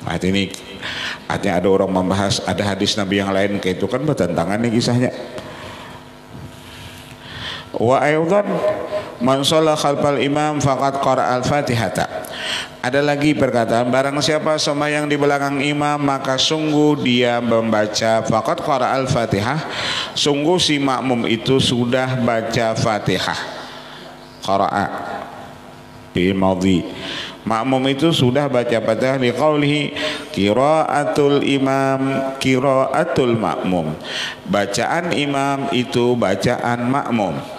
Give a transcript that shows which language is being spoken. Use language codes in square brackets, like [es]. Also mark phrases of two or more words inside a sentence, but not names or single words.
[id] Artinya ada orang membahas ada hadis Nabi yang lain kayak itu kan bertentangan nih kisahnya. [ar] Wa aydan man shalla khalfal imam faqad qara al-Fatihata. [id] Ada lagi perkataan barang siapa sembahyang di belakang imam maka sungguh dia membaca [ar] faqad qara al-Fatihah, [id] sungguh si makmum itu sudah baca Fatihah. [ar] Qara'a bil madhi, [id] makmum itu sudah baca Fatihah [ar] li qaulihi qiraatul imam qiraatul makmum, [id] bacaan imam itu bacaan makmum.